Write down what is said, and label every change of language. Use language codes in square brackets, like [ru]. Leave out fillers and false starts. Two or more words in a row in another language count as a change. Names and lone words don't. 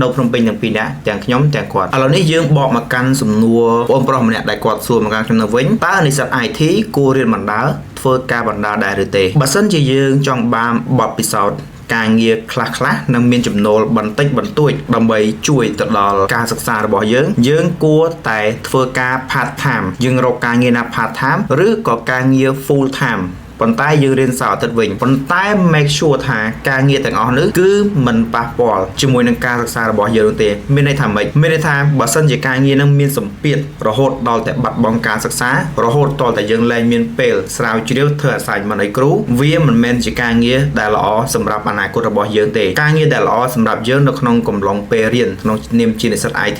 [km] ភ្នំពេញទាំង2នាក់ទាំងខ្ញុំទាំងគាត់ឥឡូវនេះយើងបកមកកាន់សំណួរបងប្រុសម្នាក់ដែលគាត់សួរមកកាន់ខ្ញុំនៅវិញតើនិស្សិត IT គួររៀនបណ្ដាលធ្វើការបណ្ដាលដែរឬទេបើសិនជាយើងចង់បានបទពិសោធន៍ការងារខ្លះនឹងមានចំណូលបន្តិចបន្តួចដើម្បីជួយទៅដល់ការសិក្សារបស់យើងគួរតែធ្វើការ [en] part time [km] យើងរកការងារណា [en] part time [km] ឬក៏ការងារ [en] full time [km] ប៉ុន្តែ យើងរៀនសៅរ៍អាទិត្យវិញប៉ុន្តែ [en] make sure [km] ថាការងារទាំងអស់នេះគឺមិនប៉ះពាល់ជាមួយនឹងការសិក្សារបស់យើងទេមានន័យថាម៉េចមានន័យថាបើសិនជាការងារនឹងមានសម្ពាធរហូតដល់តែបាត់បង់ការសិក្សារហូតដល់តែយើងលែងមានពេលស្រាវជ្រាវធ្វើ assignment ឲ្យគ្រូវាមិនមែនជាការងារដែលល្អសម្រាប់អនាគតរបស់យើងទេការងារដែលល្អសម្រាប់យើងនៅក្នុងកំឡុងពេលរៀនក្នុងនាមជានិស្សិត IT